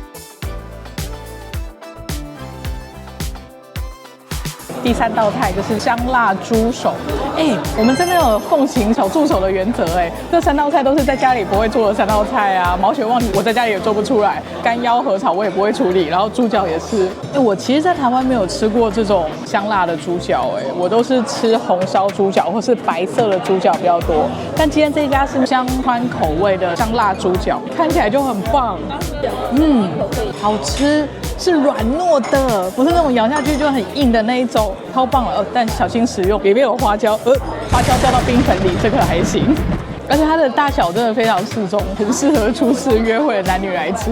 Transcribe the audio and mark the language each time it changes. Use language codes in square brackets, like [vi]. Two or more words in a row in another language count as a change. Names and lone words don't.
[zh] 第3道菜就是香辣豬手，我們真的有奉行小助手的原則，這3道菜都是在家裡不會做的3道菜啊。毛血旺我在家裡也做不出來，乾腰合炒我也不會處理，然後豬腳也是。我其實在台灣沒有吃過這種香辣的豬腳，我都是吃紅燒豬腳或是白色的豬腳比較多。但今天這一家是香川口味的香辣豬腳，看起來就很棒，好吃。是軟糯的，不是那種咬下去就很硬的那一種，超棒了。但小心食用，裡面有花椒，花椒掉到冰粉裡，這個還行。而且它的大小真的非常適中，很適合初次約會的男女來吃。